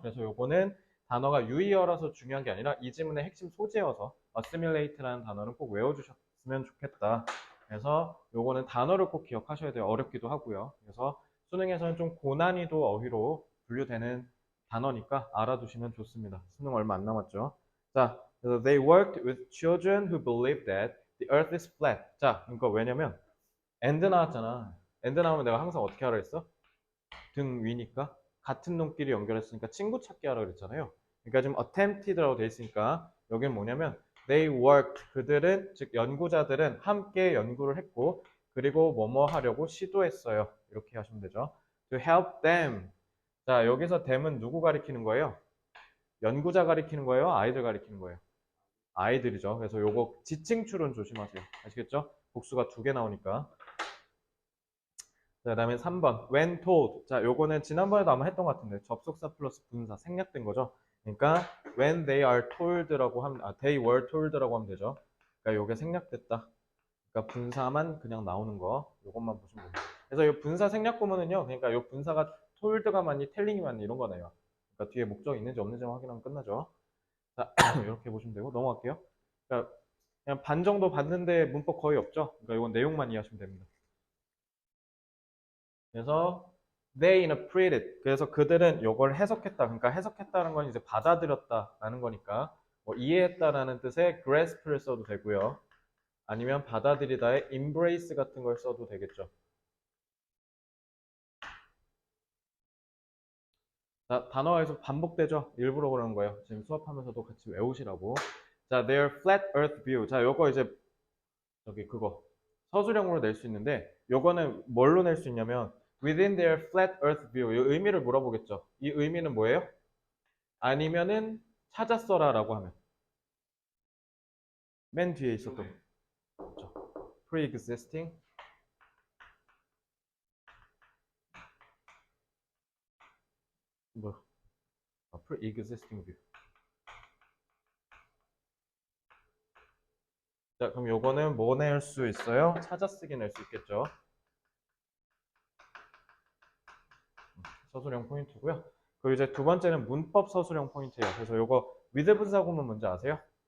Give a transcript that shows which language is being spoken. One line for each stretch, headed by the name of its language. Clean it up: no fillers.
Korean: 그래서 요거는 단어가 유의어라서 중요한 게 아니라 이 지문의 핵심 소재여서 assimilate라는 단어를 꼭 외워주셨으면 좋겠다. 그래서 요거는 단어를 꼭 기억하셔야 돼요. 어렵기도 하고요. 그래서 수능에서는 좀 고난이도 어휘로 분류되는 단어니까 알아두시면 좋습니다. 수능 얼마 안 남았죠. 자, 그래서
English: they worked with children who believed that the earth is flat.
Korean: 자, 그러니까 왜냐면 and 나왔잖아. and 나오면 내가 항상 어떻게 하라 했어? 등 위니까 같은 놈끼리 연결했으니까 친구 찾기 하라 그랬잖아요. 그러니까 지금 attempted라고 돼 있으니까 여기는 뭐냐면
English: they worked
Korean: 그들은 즉 연구자들은 함께 연구를 했고 그리고 뭐뭐 하려고 시도했어요. 이렇게 하시면 되죠.
English: To help them.
Korean: 자, 여기서 them은 누구 가리키는 거예요? 연구자 가리키는 거예요? 아이들 가리키는 거예요? 아이들이죠. 그래서 요거 지칭출은 조심하세요. 아시겠죠? 복수가 두 개 나오니까. 자, 그다음에 3번
English: when told.
Korean: 자, 요거는 지난번에도 아마 했던 것 같은데 접속사 플러스 분사 생략된 거죠. 그러니까
English: when they are told
Korean: 라고 하면
English: they were told
Korean: 라고 하면 되죠. 그러니까 요게 생략됐다. 그러니까 분사만 그냥 나오는 거 요것만 보시면 됩니다. 그래서 요 분사 생략 보면은요. 그러니까 요 분사가 told가 많니 telling이 많니 이런 거네요. 그러니까 뒤에 목적이 있는지 없는지만 확인하면 끝나죠. 자, 이렇게 보시면 되고 넘어갈게요. 그러니까 그냥 반 정도 봤는데 문법 거의 없죠. 그러니까 이건 내용만 이해하시면 됩니다. 그래서
English: they interpreted.
Korean: 그래서 그들은 이걸 해석했다. 그러니까 해석했다는 건 이제 받아들였다라는 거니까 뭐 이해했다라는 뜻의 grasp를 써도 되고요. 아니면 받아들이다의 embrace 같은 걸 써도 되겠죠. 자, 단어가 계속 반복되죠. 일부러 그러는 거예요. 지금 수업하면서도 같이 외우시라고. 자,
English: their flat earth view.
Korean: 자, 요거 이제 저기 그거 서술형으로 낼 수 있는데 요거는 뭘로 낼 수 있냐면
English: within their flat earth view.
Korean: 이 의미를 물어보겠죠. 이 의미는 뭐예요? 아니면은 찾았어라 라고 하면 맨 뒤에 있었던 거죠.
English: pre-existing 뭐 pre-existing view.
Korean: 자, 그럼 요거는 뭐 낼 수 있어요? 찾아쓰기 낼 수 있겠죠. 서술형 포인트고요. 그리고 이제 두 번째는 문법 서술형 포인트예요. 그래서 요거 with 분사 구문 뭔지 아세요?